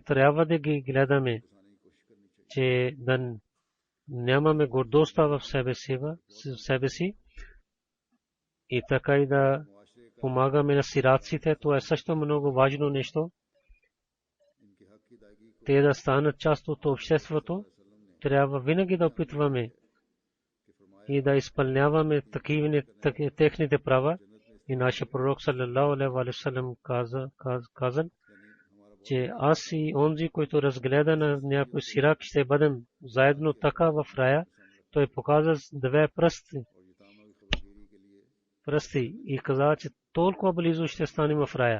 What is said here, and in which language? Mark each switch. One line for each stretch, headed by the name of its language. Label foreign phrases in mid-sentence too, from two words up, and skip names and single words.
Bulgarian: Трябва да ги гледаме, че да нямаме гордостта в себе си и така и да помагаме на сираците. Това е също много важно нещо. Те да станат част от обществото. Трябва винаги да опитваме и да изпълняваме техните права. И нашия пророк
Arabic: صلى الله عليه وسلم
Bulgarian: каза, че аз и онзи, който разгледа на някой сирак, ще бъдем заедно така в рая. Той показа две пръсти и каза, че толкова близо ще станем в рая.